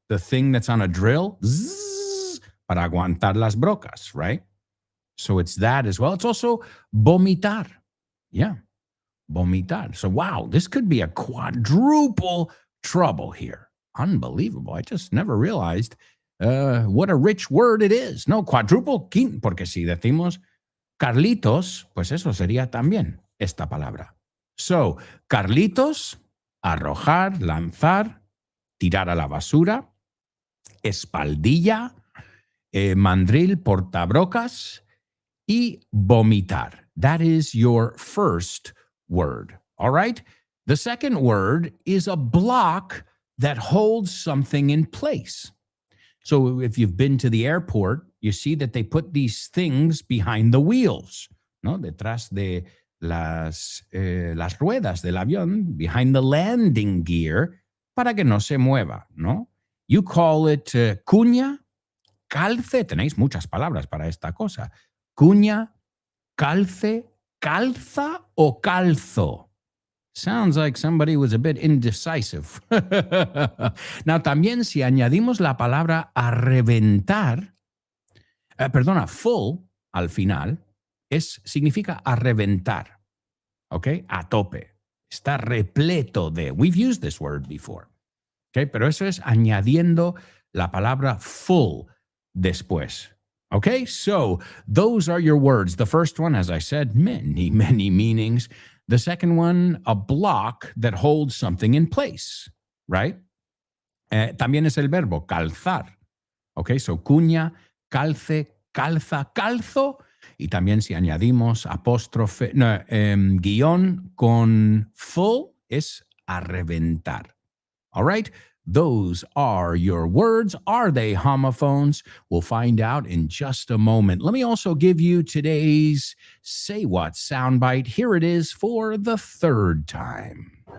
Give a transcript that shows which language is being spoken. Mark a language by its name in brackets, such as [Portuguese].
[English] The thing that's on a drill. Zzz, [Spanish] para aguantar las brocas, [English] right? So it's that as well. It's also vomitar. Yeah. Vomitar. So, wow, this could be a quadruple trouble here. Unbelievable. I just never realized what a rich word it is. [Spanish] No, quadruple, porque si decimos Carlitos, pues eso sería también esta palabra. So, Carlitos, arrojar, lanzar, tirar a la basura, espaldilla, mandril, portabrocas, y vomitar. [English] That is your first word. All right? The second word is a block that holds something in place. So if you've been to the airport, you see that they put these things behind the wheels, ¿no? [Spanish] Detrás de las ruedas del avión, [English] behind the landing gear, [Spanish] para que no se mueva, ¿no? [English] You call it [Spanish] cuña, calce. Tenéis muchas palabras para esta cosa. Cuña, calce, calza o calzo. [English] Sounds like somebody was a bit indecisive. [Spanish] Now, también si añadimos la palabra a reventar, full al final, significa a reventar, ¿ok? A tope. Está repleto de. [English] We've used this word before, ¿ok? [Spanish] Pero eso es añadiendo la palabra full después. [English] Okay, so those are your words. The first one, as I said, many, many meanings. The second one, a block that holds something in place, right? [Spanish] También es el verbo calzar. Okay, so cuña, calce, calza, calzo. Y también si añadimos apóstrofe, guión con full, es a reventar. [English] All right? Those are your words. Are they homophones? We'll find out in just a moment. Let me also give you today's Say What soundbite. Here it is for the third time.